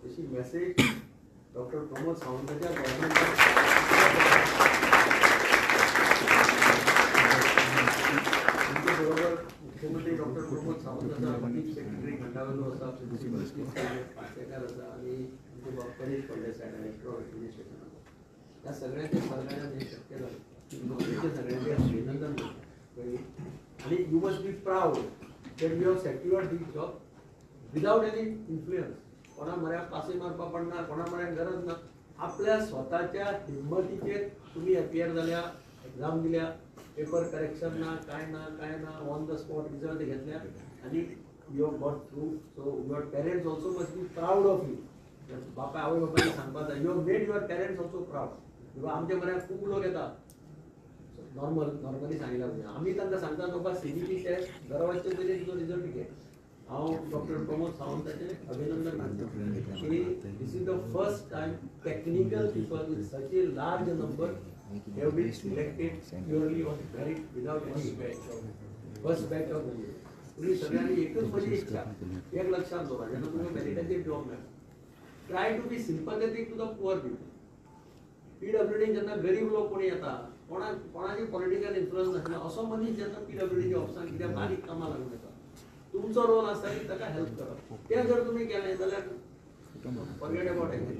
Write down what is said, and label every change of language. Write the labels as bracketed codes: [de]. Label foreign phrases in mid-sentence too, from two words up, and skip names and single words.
[kok] अशी मेसेज डॉक्टर प्रमोद सावंताच्या बरोबर मुख्यमंत्री डॉक्टर प्रमोद सावंत आसा, [en] Chief Secretary [kok] खंडावेलो आसा, प्रिन्सिपल पार्सेकर आसा आणि परेश फळदेसाय [en] Director of Administration [kok] आसा. त्या सगळ्यांच्या सहकार्यान हे शक्य जालें. नोकरीचे सगळ्यांचे अभिनंदन आणि [en] you must be proud that you have secured this job without any influence. [kok] कोणा म्हऱ्याक पासे मारपा पडना, कोणा म्हऱ्याक गरज ना. आपल्या स्वताच्या हिम्मतीचेर तुम्ही अपियर जाल्या, एक्झाम दिल्या, [en] paper correction [kok] ना, काय ना, [en] on the spot result [kok] घेतल्या आणि [en] you have got through. So your parents also must be proud of you. [kok] बापा आवय बापायन सांगपाक जाय, [en] You have made your parents also proud. [kok] किंवा आमच्या म्हऱ्याक खूब लोक येता नॉर्मली सांगितलं म्हणजे आम्ही तांकां सांगता बाबा CBT टेस्ट दरवर्षी तरी तुजो रिजल्ट घे. हांव डॉक्टर प्रमोद सावंताचे अभिनंदन करता की [en] this is the first time technical people with such a large number have been selected purely on merit without any batch of first batch of [kok] तुम्ही सगळ्यांनी एकच माझी इच्छा एक लक्षात दवरा, जेन्ना तुमकां मेरिटाचेर जॉब मेळटा, [en] try to be sympathetic to the poor people. [kok] PWD जेन्ना गरीब लोक कोणी येता, कोणाची [en] political influence [kok] नासना असो मनीस जेन्ना PWD ऑफिसान कित्याक बारीक कामां लागून येता, तुमचो रोल आसता की ताका हेल्प करप. ते जर तुम्ही केलें जाल्यार [en] forget about everything.